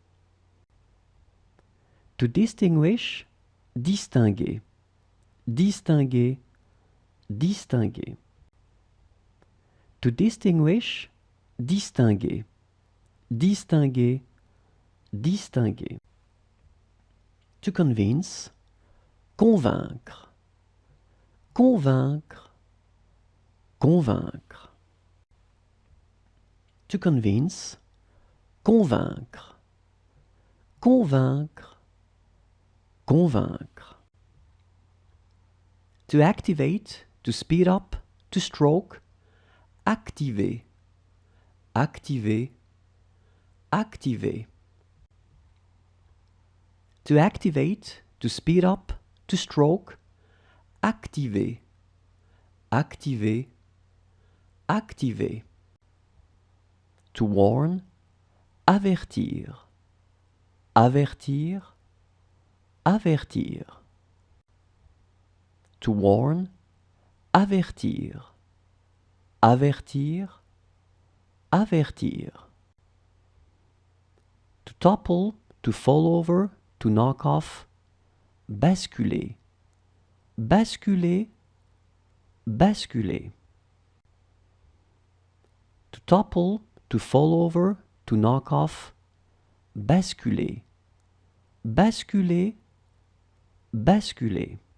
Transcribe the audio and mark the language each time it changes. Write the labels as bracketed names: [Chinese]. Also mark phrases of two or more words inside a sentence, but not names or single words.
[English] To distinguish, [French] distinguer, distinguer, distinguer. [English] To distinguish, [French] distinguer, distinguer, distinguer. [English] To convince, [French] convaincre, convaincre, convaincre. [English] To convince, [French] convaincre, convaincre, convaincre. [English] To activate, to speed up, to stroke, [French] activer, activer, activer. [English] To activate, to speed up, to stroke, [French] activer, activer, activer. [English] To warn, [French] avertir, avertir, avertir. [English] To warn, [French] avertir, avertir, avertir. [English] To topple, to fall over, to knock off, [French] basculer, basculer, basculer. [English] To topple, to fall over, to knock off, [French] basculer, basculer, basculer.